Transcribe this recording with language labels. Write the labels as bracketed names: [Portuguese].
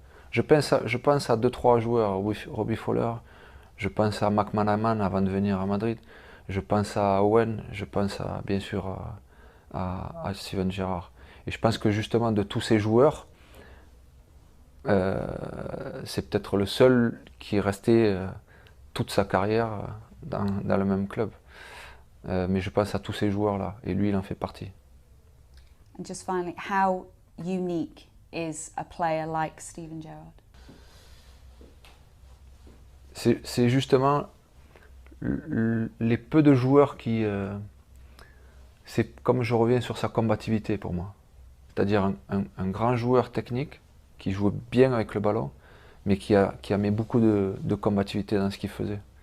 [French] Je pense à 2-3 joueurs, Robbie Fowler, je pense à McManaman avant de venir à Madrid, je pense à Owen, je pense bien sûr à Steven Gerrard. Et je pense que justement de tous ces joueurs, c'est peut-être le seul qui est resté toute sa carrière dans le même club. Mais je pense à tous ces joueurs-là, et lui il en fait partie. [English] And just finally, how unique is a player like Steven Gerrard? [French] C'est justement les peu de joueurs qui... c'est comme je reviens sur sa combativité pour moi. C'est-à-dire un grand joueur technique qui jouait bien avec le ballon, mais qui a mis beaucoup de combativité dans ce qu'il faisait.